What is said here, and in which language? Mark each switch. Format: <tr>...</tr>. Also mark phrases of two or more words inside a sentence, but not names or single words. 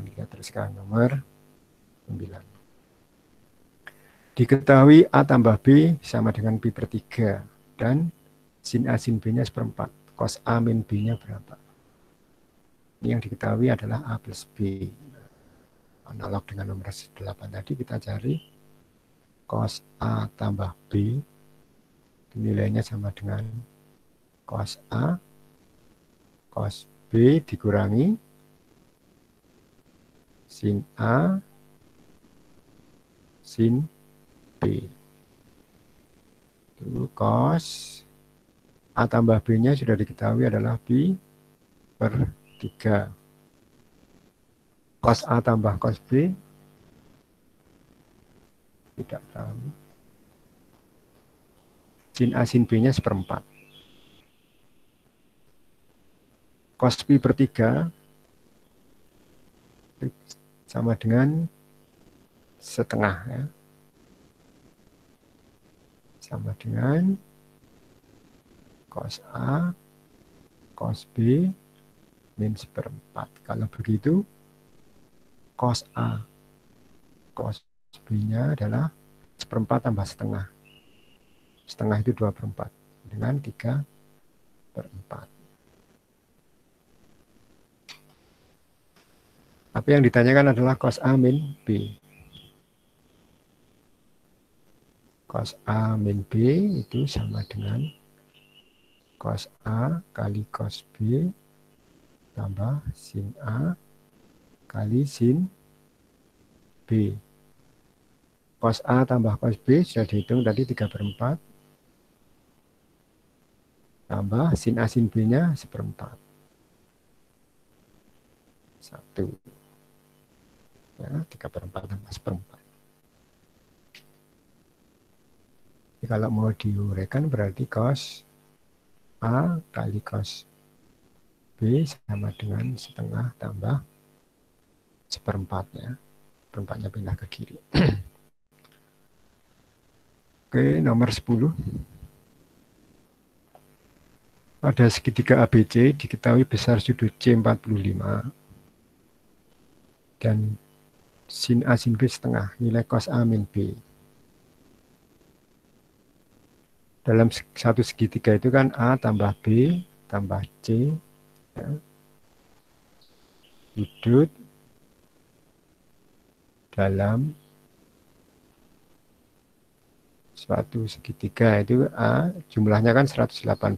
<id>Kita teruskan nomor 9. Diketahui A tambah B sama dengan B/3 dan sin A sin B-nya 1/4. Cos A min B-nya berapa? Ini yang diketahui adalah A plus B. Analog dengan nomor 8 tadi, kita cari cos A tambah B. Nilainya sama dengan cos A cos B dikurangi sin A sin B. Itu cos A tambah B-nya sudah diketahui adalah B/3. Cos A tambah cos B Tidak tahu. Sin A sin B-nya 1/4. Cos pi per 3 sama dengan setengah ya. Sama dengan cos A, cos B, min 1/4. Kalau begitu, cos A, cos B-nya adalah 1/4 tambah setengah. Setengah itu 2/4 dengan 3/4. Tapi yang ditanyakan adalah cos A min B. Cos A min B itu sama dengan cos A kali cos B tambah sin A kali sin B. Cos A tambah cos B sudah dihitung tadi 3/4. Tambah sin A sin B-nya 1/4. 1. Ya, 3/4 tambah 1/4. Jadi kalau mau diuraikan berarti cos A kali cos B sama dengan setengah tambah 1/4 ya. 1/4-nya pindah ke kiri. Oke, nomor 10. Pada segitiga ABC diketahui besar sudut C 45 dan sin A sin B setengah, nilai cos A min B. Dalam satu segitiga itu kan A tambah B tambah C ya, sudut dalam suatu segitiga itu A jumlahnya kan 180.</id>